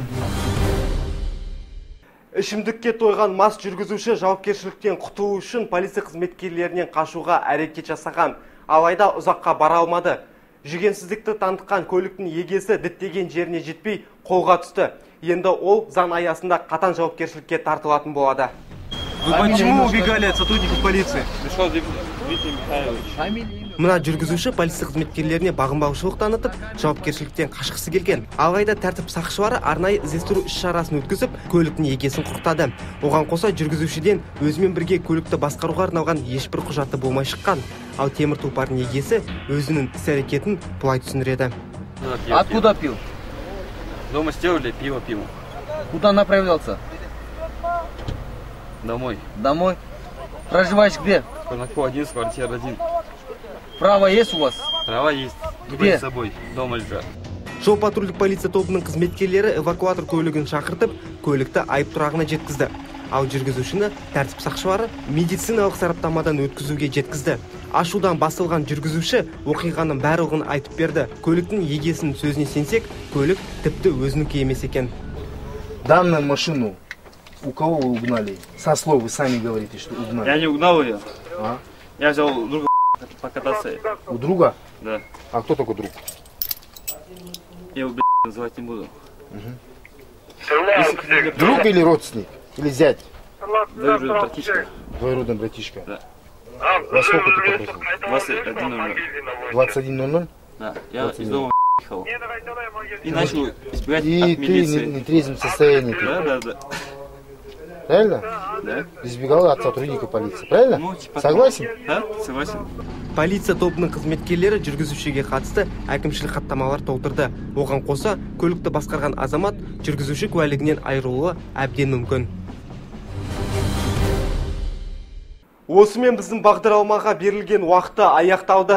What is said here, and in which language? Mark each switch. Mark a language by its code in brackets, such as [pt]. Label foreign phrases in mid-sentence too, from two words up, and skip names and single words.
[kk] Ішімдікке тойған мас жүргізуші жауапкершіліктен құтылу үшін полиция қызметкерлерінен қашуға әрекет жасаған. Алайда ұзаққа бара алмады. Жүгенсіздікті танытқан көліктің егесі діттеген жеріне жетпей қолға түсті. енді ол заң аясында қатаң жауапкершілікке тартылатын болады. [ru] Вы почему убегали от сотрудников полиции? Пришел Дмитрий Михайлович. [kk] Мына жүргізуші полиция қызметкерлеріне бағынбаушылық танытып, жауапкершіліктен қашқысы келген. Алайда тәртіп сақшылары арнайы іздестіру іс-шарасын өткізіп, көліктің егесін құрықтады. Оған қоса жүргізушіден өзімен бірге көлікті басқаруға арналған ешбір құжаты болмай шыққан. Ал темір тұлпардың егесі өзінің іс-әрекетін былай түсіндіреді. [ru] Откуда пил? Дома сделали, пиво пил. Куда направлялся? Домой. Домой? Проживаешь где? Конако 1, квартира 1. Право есть у вас? Права есть. Где? С собой. Дома лежат. [kk] Жол-патрульдік полиция тобының қызметкерлері эвакуатор көлігін шақыртып, көлікті айып тұрағына жеткізді. Ал жүргізушіні тәртіп сақшылары медициналық сараптамадан өткізуге жеткізді. Ашудан басылған жүргізуші оқиғаның барлығын айтып берді. Көліктің егесінің сөзіне сенсек, көлік тіпті өзінікі емес екен. [ru] Данную машину у кого вы угнали? Со слов вы сами говорите, что угнали. Я не угнал ее. А? Я взял друга покататься. У друга? Да. А кто такой друг? Я его, называть не буду. Друг или родственник? Или зять? Двоюродный братишка. Двоюродный братишка. Да. Во сколько ты попросил? 21:00. 21:00? Да. Я из дома ехал. И начал избегать И от ты милиции. не трезвом состоянии. Да. Правильно? Да. Избегал от сотрудника полиции. Правильно? Ну, типа, Согласен? Да, согласен. [kk] Полиция тобының қызметкерлері жүргізушіге қатысты әкімшілік хаттамалар толтырды. Оған қоса, көлікті басқарған азамат жүргізуші куәлігінен айырылуы әбден мүмкін. Осымен біздің бағдарламаға берілген уақыты аяқталды.